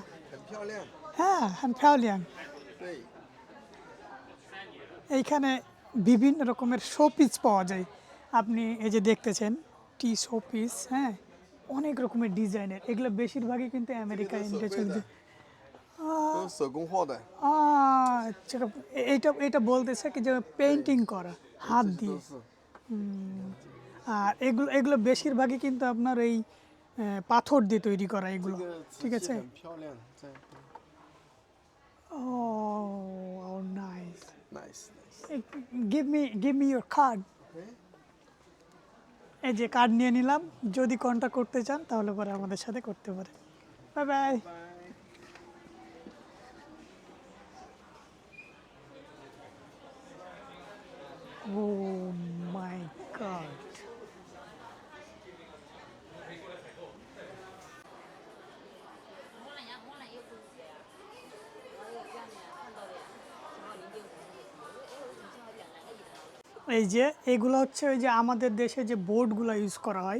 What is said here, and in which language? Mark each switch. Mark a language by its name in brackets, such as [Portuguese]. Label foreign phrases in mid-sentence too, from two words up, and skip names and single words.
[Chinese] 很漂亮。 হ্যাঁ, 很漂亮。对， [Bangla] এইখানে বিভিন্ন রকমের শোপিস পাওয়া যায়। আপনি এই যে দেখতেছেন টি শোপিস। হ্যাঁ, অনেক রকমের ডিজাইনের। এগুলো বেশিরভাগই কিন্তু আমেরিকায় ইন্ডিয়া চলে যায়। [Chinese] 都是手工画的。 [Bangla] আচ্ছা, এইটা বলতেছে কি যে পেইন্টিং করা হাত [Chinese] 这些 [Bangla] দিয়ে। [Chinese] 都是。 [Bangla] আর এগুলো বেশিরভাগই কিন্তু আপনার এই পাথর দিয়ে তৈরি করা [Chinese] 这 [Bangla] এগুলো। [Chinese] 个 [Bangla] ঠিক [Chinese] 瓷器 [Bangla] আছে। [Chinese] 很漂亮，在 [English] Oh, nice. nice nice。 Give me your card. 哎， [Bangla] এই যে কার্ড নিয়ে নিলাম। যদি কন্ট্যাক্ট করতে চান তাহলে পরে আমাদের সাথে করতে পারেন। [English] bye bye. [Chinese] 拜。 [English] Oh my God. [Bangla] এই যে এগুলো হচ্ছে ওই যে আমাদের দেশে যে বোর্ডগুলো ইউজ করা হয়।